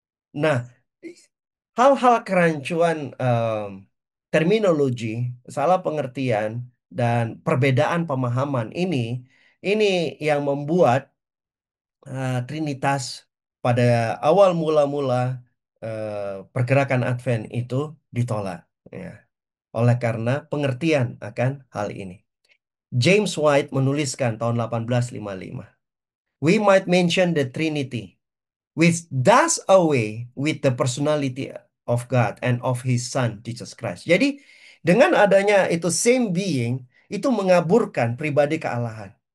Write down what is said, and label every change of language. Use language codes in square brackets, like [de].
[id] Nah, hal-hal kerancuan terminologi, salah pengertian, dan perbedaan pemahaman ini yang membuat Trinitas pada awal mula-mula pergerakan Advent itu ditolak, ya, oleh karena pengertian akan hal ini. [en] James White [id] menuliskan tahun 1855, [en] "We might mention the Trinity, which does away with the personality of God and of His Son Jesus Christ." [id] Jadi dengan adanya itu same being itu mengaburkan pribadi kealahan.